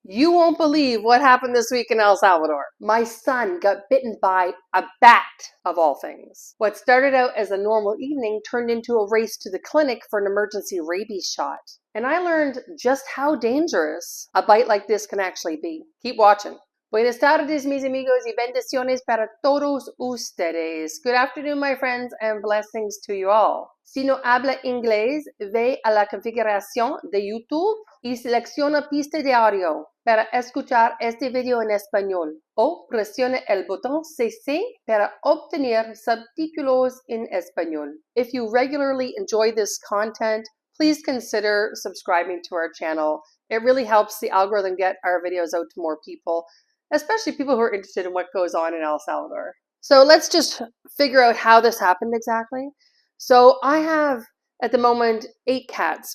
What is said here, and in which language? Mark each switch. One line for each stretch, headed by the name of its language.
English: You won't believe what happened this week in El Salvador. My son got bitten by a bat, of all things. What started out as a normal evening turned into a race to the clinic for an emergency rabies shot. And I learned just how dangerous a bite like this can actually be. Keep watching.
Spanish: Buenas tardes, mis amigos, y bendiciones para todos ustedes.
English: Good afternoon, my friends, and blessings to you all.
Spanish: Si no habla inglés, ve a la configuración de YouTube y selecciona pista de audio para escuchar este video en español o presione el botón CC para obtener subtítulos en español.
English: If you regularly enjoy this content, please consider subscribing to our channel. It really helps the algorithm get our videos out to more people, especially people who are interested in what goes on in El Salvador. So let's just figure out how this happened exactly. So I have, at the moment, 8 cats.